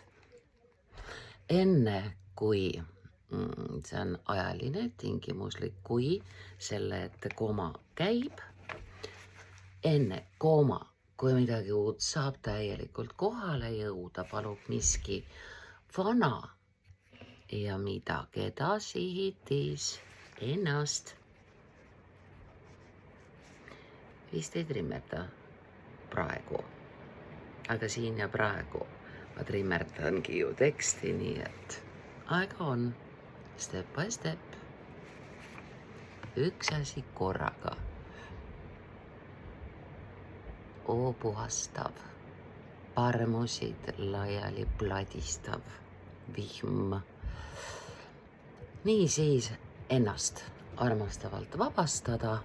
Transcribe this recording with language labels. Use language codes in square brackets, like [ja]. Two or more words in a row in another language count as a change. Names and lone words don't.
[et] Enne kui, see on ajaline tingimuslik, kui selle ette koma käib, enne koma, kui midagi uut saab täielikult kohale jõuda, palub miski vana ja mida, keda sihitis ennast. Vist ei trimmerda praegu, aga siin ja praegu ma trimmerdangi ju teksti, nii et aega on, [en] step by step, [et] üks asi korraga. Oo puhastav, parmusid laiali pladistav vihm. Nii siis ennast armastavalt vabastada.